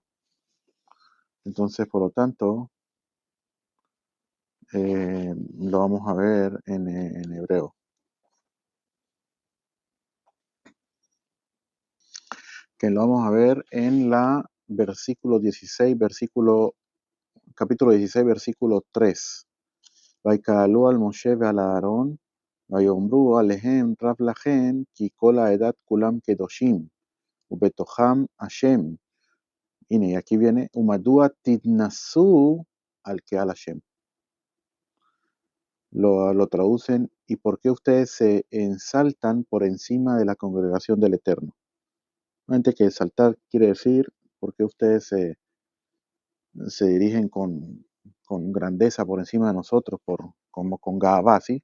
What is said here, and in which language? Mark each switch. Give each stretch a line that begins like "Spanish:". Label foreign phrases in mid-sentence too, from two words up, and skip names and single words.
Spanish: Entonces, por lo tanto, lo vamos a ver en hebreo. Que lo vamos a ver en la versículo 16, capítulo 16, versículo 3.
Hebrew: ויקהלו על משה ועל אהרון, ויאמרו עליהם רב לכם, כי כל העדת כולם קדושים, ובתוכם השם. הנה,
Spanish: y aquí viene,
Hebrew: ומדוע תתנסו על קהל השם.
Spanish: Lo traducen, ¿y por qué ustedes se ensaltan por encima de la congregación del Eterno? Obviamente que exaltar quiere decir, ¿por qué ustedes se dirigen con grandeza por encima de nosotros, como con Gavá, ¿sí?